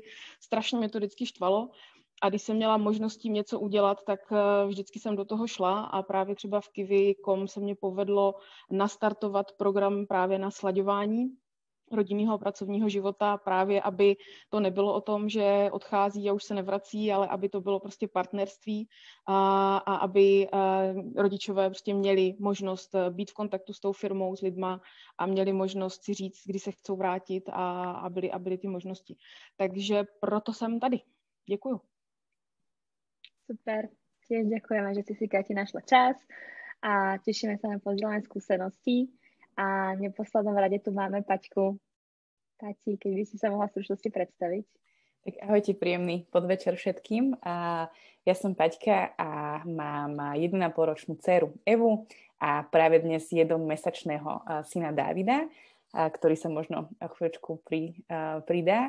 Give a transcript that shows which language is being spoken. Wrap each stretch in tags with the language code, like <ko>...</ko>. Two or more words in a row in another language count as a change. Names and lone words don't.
<cs>Strašně mě to vždycky štvalo. A když jsem měla možnost tím něco udělat, tak vždycky jsem do toho šla a právě třeba v Kiwi.com se mě povedlo nastartovat program právě na slaďování rodinného a pracovního života, právě aby to nebylo o tom, že odchází a už se nevrací, ale aby to bylo prostě partnerství a aby rodičové prostě měli možnost být v kontaktu s tou firmou, s lidma a měli možnost si říct, kdy se chcou vrátit a byly ty možnosti. Takže proto jsem tady. Děkuju.</cs> <sk>Super, tiež ďakujeme, že si Kati našla čas a tešíme sa na pozdieľanie skúseností a v neposlednom rade tu máme Paťku. Kati, keď by si sa mohla v stručnosti predstaviť. Tak ahojte, príjemný podvečer všetkým. Ja som Paťka a mám 1,5-ročnú dceru Evu a práve dnes 1-mesačného syna Dávida, ktorý sa možno chvíľočku pridá.</sk>